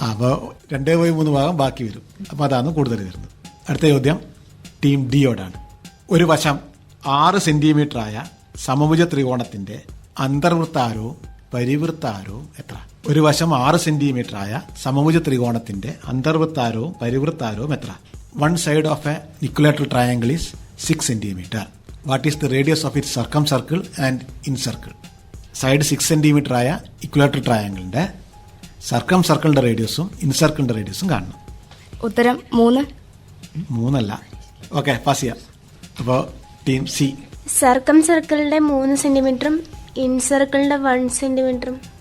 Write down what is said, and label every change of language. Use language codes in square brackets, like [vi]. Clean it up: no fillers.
[ml] അപ്പൊ 2/3 ഭാഗം ബാക്കി വരും. അപ്പൊ അതാണ് കൂടുതൽ വരുന്നത്. അടുത്ത ചോദ്യം ടീം ഡിയോടാണ്. ഒരു വശം 6 സെന്റിമീറ്റർ ആയ സമഭുജ ത്രികോണത്തിന്റെ അന്തർവൃത്താരവും പരിവൃത്താരവും എത്ര? ഒരു വശം 6 സെന്റിമീറ്റർ ആയ സമഭുജ ത്രികോണത്തിന്റെ അന്തർവൃത്താരവും പരിവൃത്താരവും എത്ര? [en] One side of a equilateral triangle is 6 centimeter. What is the radius of its circumcircle and incircle? [ml] Side 6 centimetre ആയ ഇക്വലാറ്ററൽ ട്രയാങ്കിളിന്റെ സർക്കംസർക്കിളിന്റെ റേഡിയസും ഇൻസർക്കിളിന്റെ റേഡിയസും കാണണം. ഉത്തരം 3. 3 അല്ല. ഓക്കെ, പാസ് ചെയ്യാം. അപ്പോൾ ടീം സി. സർക്കം സർക്കിളിന്റെ 3 സെന്റിമീറ്ററും ഇൻസർക്കിളിന്റെ 1 സെന്റിമീറ്ററും